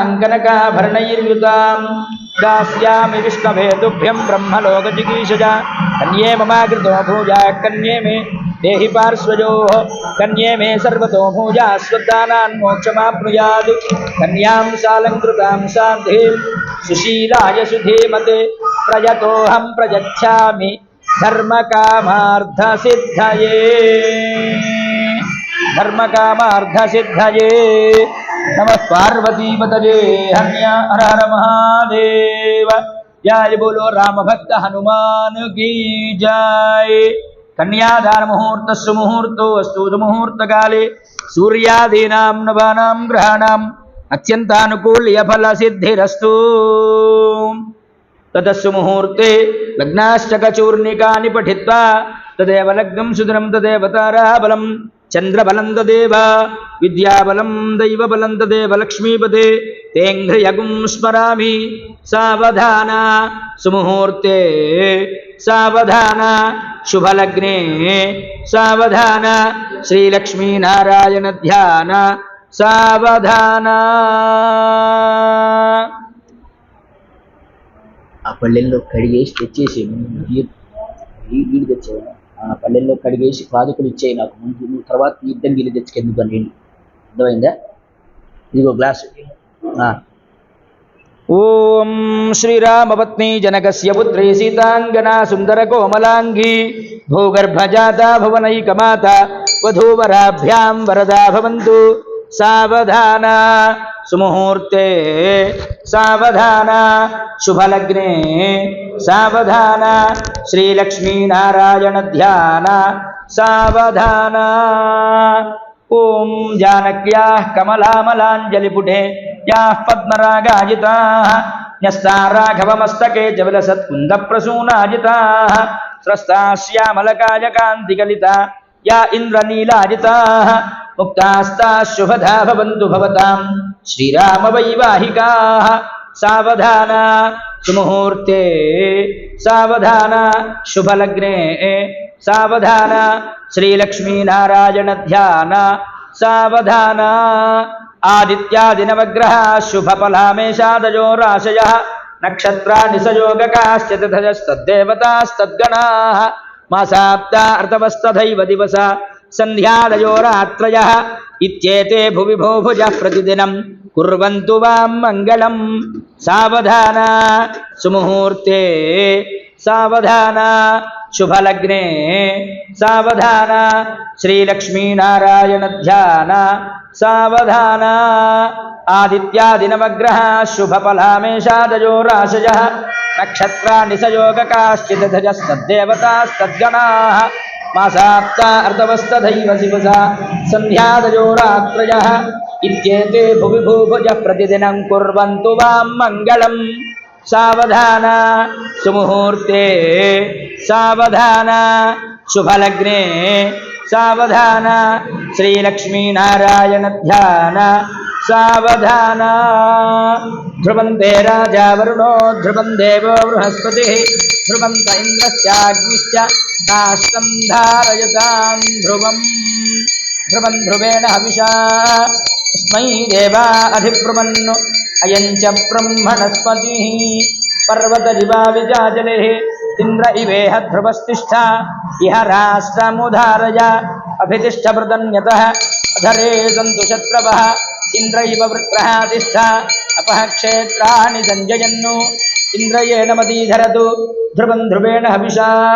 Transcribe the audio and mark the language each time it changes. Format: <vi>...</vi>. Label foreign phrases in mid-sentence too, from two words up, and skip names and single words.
<sa>कनकाभरणैर्युतां दास्यामि विष्णवे तुभ्यं ब्रह्मलोक जिगीषजा कन्ये ममाकृतो भूजा कन्ये मे देहि पार्श्वयोः कन्ये मे सर्वतो भूजा स्वदानान् मोक्षमाप्नुयात् कन्यां सालङ्कृतां साध्वीं सुशीलाय सुधीमते प्रयतोऽहं प्रयच्छामि धर्मकामार्थसिद्धये धर्मकामार्थसिद्धये नमः पार्वतीपतये हन्या हर हर महादेव</sa> <hi>जय बोलो राम भक्त हनुमान की जय</hi> <sa>कन्यादान मुहूर्त सुमुहूर्तो अस्तु मुहूर्त काले सूर्यादीनां नवानां ग्रहाणाम् अत्यंतानुकूल्य फल सिद्धिरस्तु ततस्सु मुहूर्ते लग्नाश्चकचूर्णिकानि पठित्वा तदेव लग्नं सुदिनं तदेव ताराबलं चंद्रबलं तदेव विद्याबलं दैवबलं तदेव लक्ष्मीपदे तेऽङ्घ्रियगुं स्मरामि सावधान सुमुहूर्ते सावधान शुभलग्ने सावधान श्रीलक्ष्मीनारायण ध्यान सावधान</sa> <te>ఆ పల్లెల్లో కడిగేసి తెచ్చేసి నీళ్ళు తెచ్చావు ఆ పల్లెల్లో కడిగేసి పాదుకులు ఇచ్చేయి నాకు ముందు నువ్వు తర్వాత యుద్ధం నీళ్ళు తెచ్చుకెందుకు నీళ్ళు అర్థమైందా ఇదిగో గ్లాసు</te> <sa>ఓం శ్రీరామపత్ని జనకస్య పుత్రీ సీతాంగనా సుందర కోమలాంగీ భూగర్భజాత భువనైకమాత వధూవరాభ్యాం వరదా భవంతు सावधान सुमुहूर्ते सावधान शुभलग्ने सावधान श्रीलक्ष्मीनारायण ध्यान सावधान ओं जानक्याः कमलामलाञ्जलिपुटे याः पद्मरागाजिताः न्यस्ता राघवमस्तके च विलसत्कुन्दप्रसूनाजिताः स्रस्ता श्यामलकायकान्तिकलिता या इन्द्रनीलाजिताः मुक्तास्ताः शुभदा भवन्तु भवतां श्रीरामवैवाहिकाः सावधान सुमुहूर्ते सावधान शुभलग्ने सावधान श्रीलक्ष्मीनारायण ध्यान सावधान आदित्यादिनवग्रह शुभफलामेषादयो राशयः नक्षत्राणि सयोगकाश्च तथजस्तद्देवतास्तद्गणाः मासाप्ता अर्तवस्तथैव दिवसा संध्यादयो रात्रयः इत्येते भुवि भोभुजः प्रतिदिनं कुर्वन्तु वां मङ्गलं सावधान सुमुहूर्ते सावधान शुभलग्ने सावधान श्रीलक्ष्मीनारायण ध्यान सावधान आदित्यादिनवग्रह शुभफलामेषादयो राशयः नक्षत्राणि सयोगकाश्चिदधजस्तद्देवतास्तद्गणाः मासाप्ता अर्धवस्तथैव दिवसा संध्यादयो रात्रयः इत्येते भुवि भूभुजः प्रतिदिनं कुर्वन्तु वां मङ्गलं सावधान सुमुहूर्ते सावधान शुभलग्ने सावधान श्रीलक्ष्मीनारायण ध्यान सावधान ध्रुवन्ते राजा वरुणो ध्रुवं देवो बृहस्पतिः ध्रुवन्त इन्द्रश्चाग्निश्च नास्तं धारयतां ध्रुवं ध्रुवं ध्रुवेण हविषा तस्मै देवा अधिब्रुवन् अयं च ब्रह्मणस्पतिः पर्वतजिवा विजाजलेः इंद्र इवेह ध्रुवस्तिष्ठ इह राष्ट्रमुधारय अभितिष्ठभृतन्यतः अधरे सन्तु शत्रवः इंद्र इव वृत्रः तिष्ठ अपः क्षेत्राणि सञ्जयन्नु इंद्रयेण मदीधरतु ध्रुवं ध्रुवेण हविषा</sa>